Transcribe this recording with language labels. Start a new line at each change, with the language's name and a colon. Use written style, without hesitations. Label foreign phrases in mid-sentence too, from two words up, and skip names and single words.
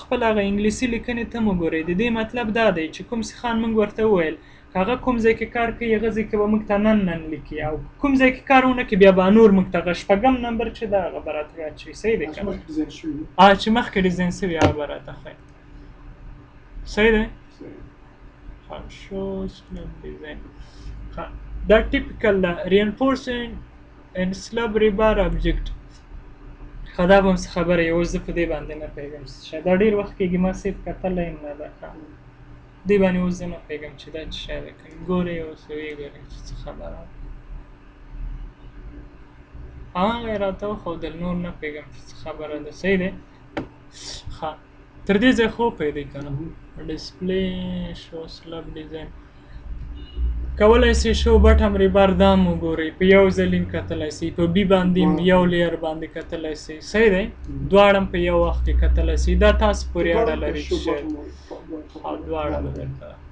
Pashto: خپل هغه انګلیسي لیکنې ته مو ګورئ د دې مطلب دا دی چې کوم سیخان موږ ورته وویل که هغه کوم ځای کې کار کوي هغه ځای کې به موږ ته نن لیکي او کوم ځای کې کار ونه کړي بیا به نور موږ ته هغه شپږم نمبر چې ده هغه به راته یاد شي صحیح دی که نه چې مخکې ډیزاین شوي هغه به راته ښایي صحیح دی شو
English: slab design
Pashto: دا ټیپیکل ده
English: reinforcing and slab rebar object
Pashto: دا به هم څه خبره یې اوس زه په دې باندې نه پوهېږم شاید دا ډېر وخت کېږي ما صرف کتلی یم نه ده دې باندې اوس زه نه پوهېږم چې دا څه شی ده که ګورئ اوس ویې چې څه خبره هغه یې راته وښودل نور نه پوهېږم چې څه خبره ده صحیح دی ښه تر دې ځای خو وپوهېدئ که نه ډسپلی شو
English: slab design
Pashto: کولی شئ شو
English: bottom rebar
Pashto: دا هم وګورئ په یو ځل هم کتلی شئ په بي باندې هم یو لیر باندې کتلی شئ صحیح دی دواړه هم په یو وخت کې کتلی شئ دا تاسو پورې اړه لري چې شاید دواړه به درته